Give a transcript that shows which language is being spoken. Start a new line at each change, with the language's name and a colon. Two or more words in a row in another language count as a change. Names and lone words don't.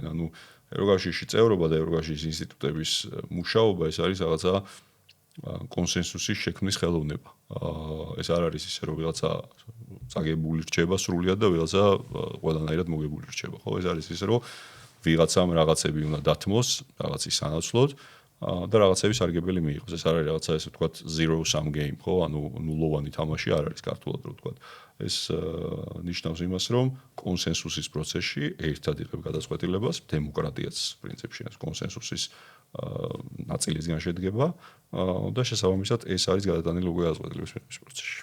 Georgian: ანუ ევროკავშირში წევრობა და ევროკავშირის ინსტიტუტების მუშაობა ეს არის რაღაცა კონსენსუსის შექმნის ხელოვნება. ეს არ არის ისე, რომ ვიღაცა წაგებული რჩება სრულად და ვიღაცა ყველანაირად მოგებული რჩება, ხო? ეს არის ისე, რომ ვიღაცამ რაღაცები უნდა დათმოს, რაღაცის სანაცვლოდ და რაღაცები სარგებელი მიიღოს. ეს არ არის რაღაცა ესე ვთქვათ
English: zero sum game,
Georgian: ხო? ანუ ნულოვანი თამაში არ არის ქართულად რო ვთქვათ. ეს ნიშნავს იმას, რომ კონსენსუსის პროცესში ერთად იღებ გადაწყვეტილებას, დემოკრატიაც პრინციპში ეს კონსენსუსის ნაწილისგან შედგება და შესაბამისად ეს არის გადატანილი უკვე გადაწყვეტილების მიღების პროცესში.